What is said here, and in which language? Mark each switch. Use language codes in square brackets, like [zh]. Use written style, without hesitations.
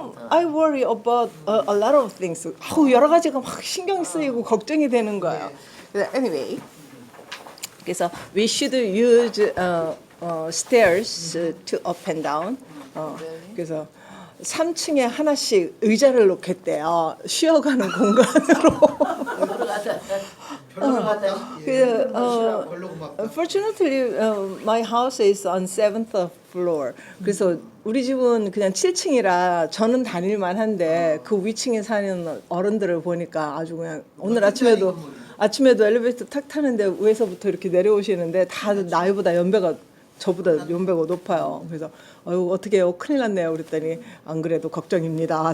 [en] I worry about a lot of things. [ko] 여러 가지가 막 신경 쓰이고 걱정이 되는 거예요. [en] Anyway, [ko] 그래서 [en] we should use stairs to up and down. [ko] 그래서 3층에 하나씩 의자를 놓겠대요. 쉬어가는 공간으로. 별로 맞다. 별로 고맙다. [en] Fortunately, my house is on 7th floor. [ko] 그래서 우리 집은 그냥 7층이라 저는 다닐만 한데 그 위층에 사는 어른들을 보니까 아주 그냥 오늘 아침에도 엘리베이터 탁 타는데 위에서부터 이렇게 내려오시는데 다들 나이보다 저보다 연배가 높아요. 그래서 어떻게 해요? 큰일 났네요. 그랬더니 안 그래도 걱정입니다.